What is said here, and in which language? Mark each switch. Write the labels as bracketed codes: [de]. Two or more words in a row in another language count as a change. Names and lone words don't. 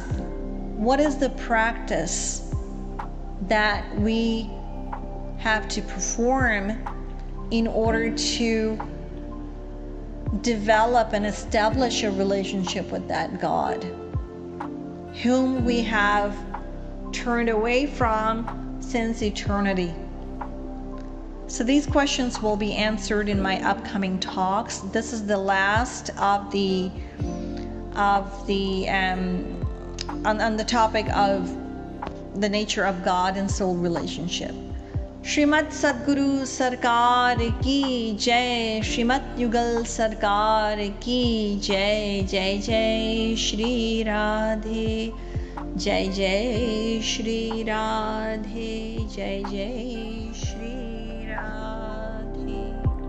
[en] What is the practice that we have to perform in order to develop and establish a relationship with that God, whom we have turned away from since eternity? So these questions will be answered in my upcoming talks. This is the last of the on the topic of the nature of God and soul relationship. [hi] श्रीमत् सद्गुरु सरकार की जय, श्रीमत् युगल सरकार की जय, जय जय श्री राधे, जय जय श्री राधे, जय जय श्री राधे.